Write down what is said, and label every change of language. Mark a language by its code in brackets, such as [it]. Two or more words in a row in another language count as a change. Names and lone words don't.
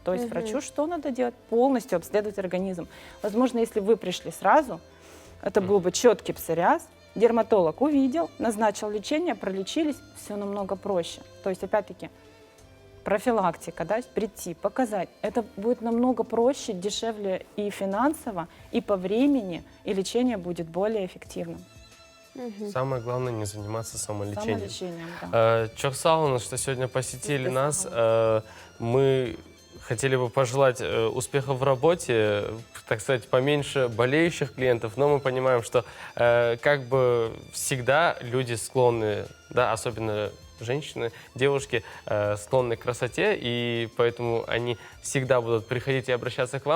[ru] То есть врачу что надо делать? Полностью обследовать организм. Возможно, если вы пришли сразу, это был бы четкий псориаз, дерматолог увидел, назначил лечение, пролечились, все намного проще. То есть, опять-таки, профилактика, да, прийти, показать. Это будет намного проще, дешевле и финансово, и по времени, и лечение будет более эффективным. Самое главное не заниматься самолечением. Самолечением, да. [crh] Çok sağ olun, [ru] что сегодня посетили Спасибо. нас. Мы хотели бы пожелать успехов в работе, так сказать, поменьше болеющих клиентов, но мы понимаем, что как бы всегда люди склонны, да, особенно женщины, девушки, склонны к красоте, и поэтому они всегда будут приходить и обращаться к вам.